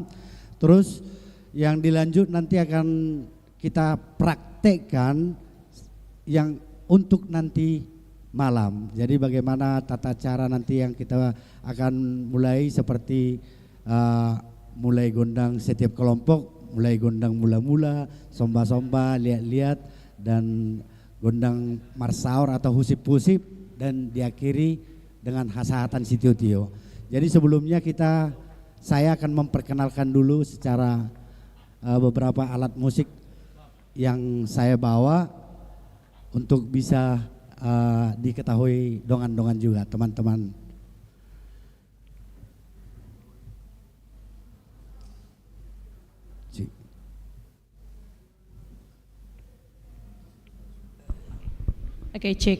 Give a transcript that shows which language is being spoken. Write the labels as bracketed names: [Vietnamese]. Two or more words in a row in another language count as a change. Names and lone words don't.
[Indonesian] Terus yang dilanjut nanti akan kita praktekkan yang untuk nanti malam. Jadi bagaimana tata cara nanti yang kita akan mulai seperti mulai gondang setiap kelompok, mulai gondang mula-mula, somba-somba, lihat-lihat, dan gondang marsaur atau husip-husip, dan diakhiri dengan hasahatan sitio-tio. Jadi sebelumnya saya akan memperkenalkan dulu secara beberapa alat musik yang saya bawa untuk bisa diketahui dongan-dongan juga teman-teman. Oke, cek.